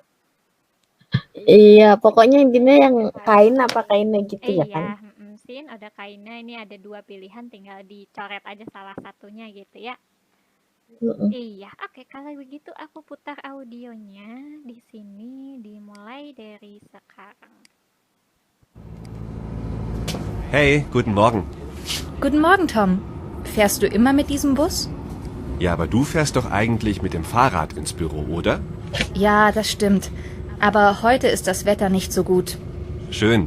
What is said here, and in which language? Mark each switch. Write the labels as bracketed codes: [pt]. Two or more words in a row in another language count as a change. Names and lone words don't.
[id] Iya, pokoknya intinya yang kainnya gitu ya kan? Sin ada kainnya, ini ada 2 pilihan, tinggal dicoret aja salah satunya gitu ya. Mm-mm. Iya, oke. Kalau begitu aku putar audionya di sini dimulai dari sekarang. [de] Hey, guten Morgen. Guten Morgen, Tom. Fährst du immer mit diesem Bus? Ja, aber du fährst doch eigentlich mit dem Fahrrad ins Büro, oder? Ja, das stimmt. Aber heute ist das Wetter nicht so gut. Schön.